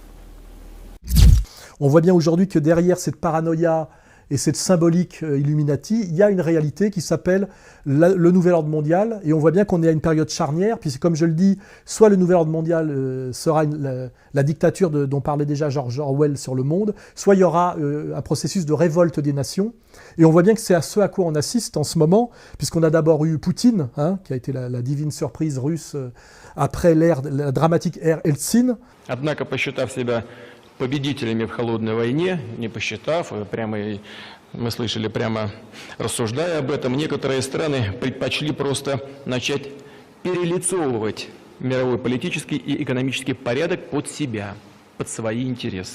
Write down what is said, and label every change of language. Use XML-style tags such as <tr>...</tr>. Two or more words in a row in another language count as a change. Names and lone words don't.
<fr>On voit bien aujourd'hui que derrière cette paranoïa et cette symbolique Illuminati, il y a une réalité qui s'appelle le nouvel ordre mondial, et on voit bien qu'on est à une période charnière, puisque comme je le dis, soit le nouvel ordre mondial sera la dictature dont parlait déjà George Orwell sur le monde, soit il y aura un processus de révolte des nations, et on voit bien que c'est à ce à quoi on assiste en ce moment, puisqu'on a d'abord eu Poutine, qui a été la divine surprise russe après la dramatique ère Eltsine.</fr> <ru>Однако, посчитав себя победителями в холодной войне, не посчитав, прямо мы слышали, прямо рассуждая об этом, некоторые страны предпочли просто начать перелицовывать мировой политический и экономический порядок под себя, под свои интересы.</ru>